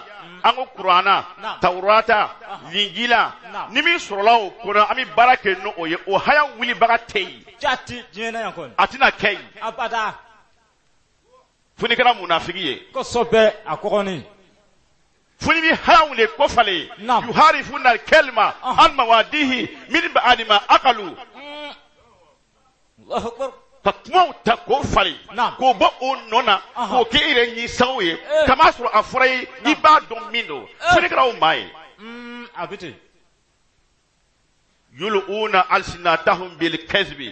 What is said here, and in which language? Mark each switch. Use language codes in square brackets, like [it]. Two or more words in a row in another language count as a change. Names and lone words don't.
[bm] An ko kuranna. Tawrata. Linjila. Ni min sɔrɔla o kɔnɔ an bɛ baara kɛ n'o ye o haya wilibaga tɛ yen. Jati diɲɛ na yan kɔni. A tɛna kɛ yen. Abada. Fo ni kɛra munafigi ye. Kosɛbɛ a kɔgɔni. Fo ni bɛ haya wili kɔfale. [ar] يحرفون الكلم عن مواضعه من بعد ما عقلوه. [bm] Ka kumaw ta k'o falen k'o bɔ o nɔ na k'o kɛ i yɛrɛ ɲisaw ye kamaa sɔrɔ a fɔra ye i b'a dɔn min don fo ni kɛra o maa ye. A bɛ ten. [ar] يلوون ألسنتهم بالكذب.